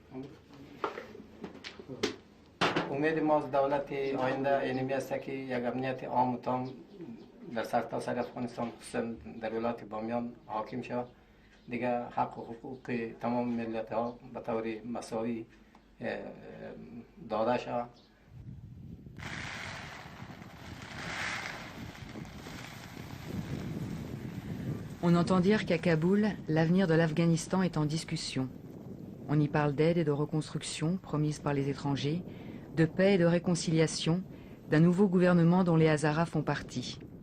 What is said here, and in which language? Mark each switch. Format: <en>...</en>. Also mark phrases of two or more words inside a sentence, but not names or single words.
<fa>امید ما از دولت آینده اینمی است که یک امنیت عام و تام در سرتاسر افغانستان خصوصا در ولایت بامیان حاکم شود. دیگه حق و حقوق تمام ملت ها به طور مساوی داده شود.</fa> <fr>On entend dire qu'à Kaboul, l'avenir de l'Afghanistan est en discussion. On y parle d'aide et de reconstruction promises par les étrangers, de paix et de réconciliation, d'un nouveau gouvernement dont les Hazaras font partie.</fr>